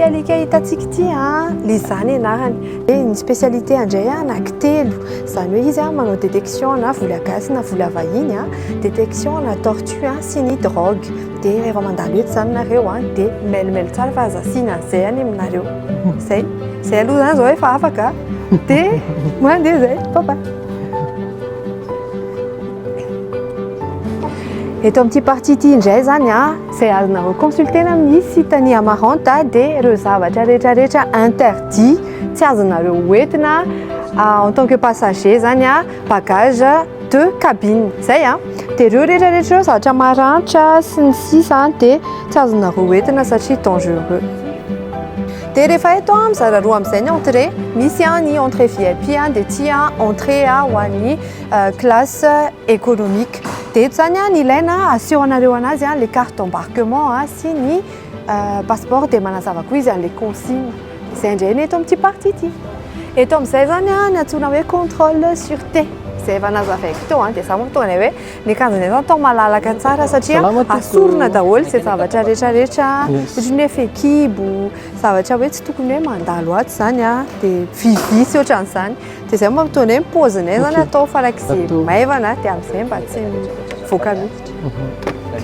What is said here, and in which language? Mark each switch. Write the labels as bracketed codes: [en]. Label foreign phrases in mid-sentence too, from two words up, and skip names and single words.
[mg] alika hitantsika ity le zany anarany dia ny spécialité andray anankitelo izany hoe izy manao détection na vola gasy na vola vahiny détection na tortue sy ny drogue dia rehefa mandalo eto zany nareo dia mailmail tsara fa azasiana an'izay any aminareo zay aloha zany zao efa afaka dia mandeha zay papa eto amin'ity partie ity indray zany izay azonareo consultena amin'ny siteny amarante dia ireo zavatra rehetrarehetra interdit tsy azonareo hoentina [fr] en tant que passager [mg] zany [fr] bagage de cabine [mg] zay dia ireo rehetrarehetra ireo zavatra maranitra sy ny sisa dia tsy azonareo hoentina satria dangereux dia rehefa eto mizara roa amin'izay ny entrée misy ny entrée VIP dia ty entrée ho an'ny [fr] classe économique [mg] dia eto zany ny ilaina asehonareo anazy [fr] les cartes d'embarquement [mg] sy ny passeport dia manazava koa izy [fr] les consignes [mg] izay indray ny eto amin'ity partie ity eto amin'izay zany ny antsoina hoe [fr] contrôle sûreté [mg] izay efa nazavaiko teo dia za moa tonga hoe ny akanjonay zany tao malalaka tsara satria asorona daholo izay zavatra rehetrarehetra ohatra ny hoe fekibo zavatra hoe tsy tokony hoe mandalo ato zany dia vivisy ohatran'izany dia zay moa tona hoe paozinay zany atao farak'izay maivana dia amin'izay mba tsy voaka mihitsy